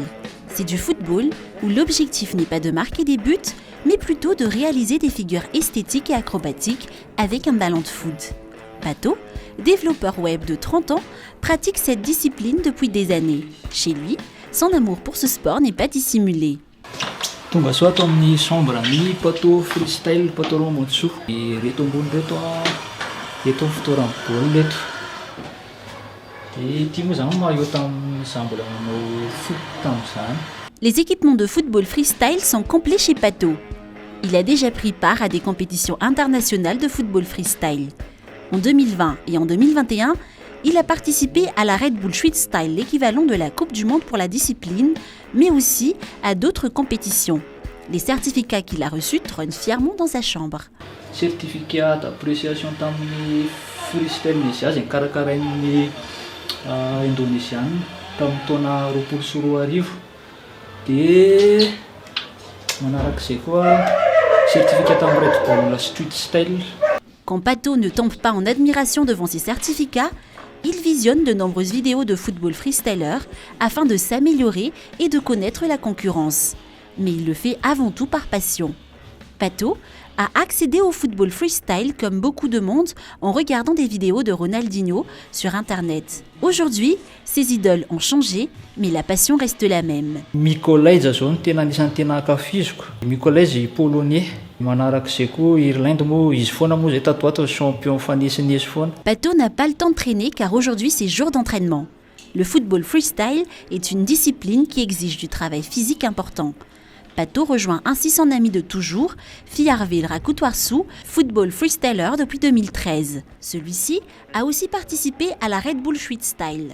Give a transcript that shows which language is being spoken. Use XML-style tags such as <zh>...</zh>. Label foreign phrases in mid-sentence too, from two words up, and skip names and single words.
<fr>C'est du football où l'objectif n'est pas de marquer des buts, mais plutôt de réaliser des figures esthétiques et acrobatiques avec un ballon de foot. Pato, développeur web de 30 ans, pratique cette discipline depuis des années. Chez lui, son amour pour ce sport n'est pas dissimulé.</fr> <mg>Tonga soa ato amin'ny chambre ny Pato freestyle Pato Mamounsou. Reto ambony reto eto ny fitoerany baolina eto. Ity moa zany maillot tamin'izaho mbola manao foot tamin'izany.</mg> <fr>Les équipements de football freestyle sont complets chez Pato. Il a déjà pris part à des compétitions internationales de football freestyle. En 2020 et en 2021, il a participé à la Red Bull Freestyle, l'équivalent de la Coupe du Monde pour la discipline, mais aussi à d'autres compétitions. Les certificats qu'il a reçus trônent fièrement dans sa chambre. Certificat d'appréciation</fr> <mg>tamin'ny freestyle Indonésia karakarain'ny Indonesiana tamin'ny taona 2021. Dia manarak'izay koa certificat tamin'ny Red Bull Street Style.</mg> <fr>Quand Pato ne tombe pas en admiration devant ses certificats, il visionne de nombreuses vidéos de football freestyler afin de s'améliorer et de connaître la concurrence. Mais il le fait avant tout par passion. Pato a accédé au football freestyle comme beaucoup de monde en regardant des vidéos de Ronaldinho sur Internet. Aujourd'hui, ses idoles ont changé, mais la passion reste la même.</fr> <mg>Mikolayza zao no tena anisan'ny tena ankafiziko. Mikolayza polonais. Manarak'izay koa Irlande moa izy foana moa zay tato ato champion fanesinesi foana.</mg> <fr>Pato n'a pas le temps de traîner car aujourd'hui c'est jour d'entraînement. Le football freestyle est une discipline qui exige du travail physique important. Pato rejoint ainsi son ami de toujours, Fiarvil Rakutwarsou, football freestyler depuis 2013. Celui-ci a aussi participé à la Red Bull Freestyle.</fr>